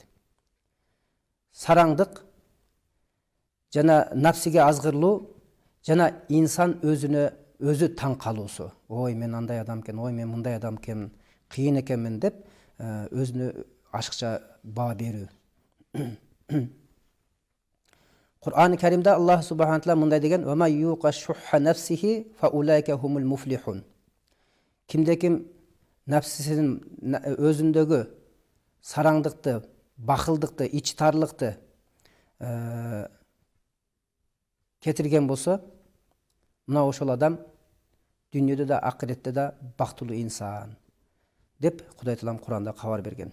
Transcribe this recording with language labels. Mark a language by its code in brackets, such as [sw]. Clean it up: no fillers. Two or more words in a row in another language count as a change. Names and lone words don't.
[ky] Сараңдык, жана напсиге азгырлоо, жана инсан өзүнө өзү таң калуусу. Ой, мен андай адам экен, ой, мен мындай адам экен, кыйын экенмин деп өзүнө ашыкча баа берүү. Кур'ан-ы Каримде [ar] الله سبحانه تعالى [ky] мындай деген: [ar] "ومن يوق شح نفسه فأولئك هم المفلحون." [ky] Кимде ким нәпсисинин өзүндөгү сараңдыкты, бакылдыкты, ичтарлыкты кетирген болсо, мына ошол адам дүйнөдө да, акыретте да бактылуу инсан деп Кудай Таалам Кур'анда кабар берген.